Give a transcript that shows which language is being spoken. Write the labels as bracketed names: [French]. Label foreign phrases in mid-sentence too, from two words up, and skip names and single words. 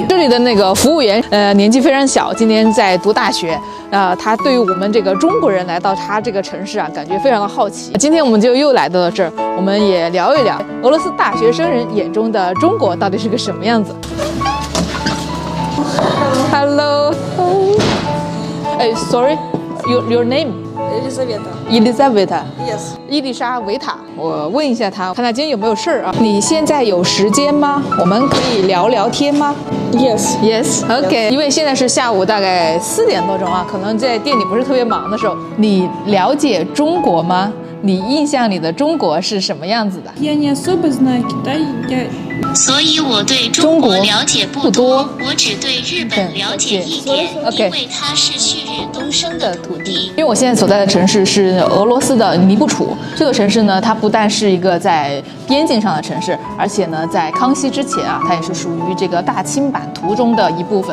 [Chinese] 这里的那个服务员年纪非常小，今年在读大学。他对于我们这个中国人来到他这个城市啊，感觉非常的好奇。今天我们就又来到了这儿，我们也聊一聊俄罗斯大学生人眼中的中国到底是个什么样子。Hello. [English] Sorry, your name?Елизавета. Yes. [Chinese] 伊丽莎维塔，我问一下她，看她今天有没有事儿啊？你现在有时间吗？我们可以聊聊天吗 [English] Yes. Yes. OK. [Chinese] 因为现在是下午大概4点多钟啊，可能在店里不是特别忙的时候。你了解中国吗？你印象里的中国是什么样子的？ [Russian] Я не особо знаю Китай. [Chinese] 所以我对中国了解不多，我只对日本了解一点，因为它是旭日东升的土地。因为我现在所在的城市是俄罗斯的尼布楚，这个城市呢，它不但是一个在边境上的城市，而且呢，在康熙之前啊，它也是属于这个大清版图中的一部分。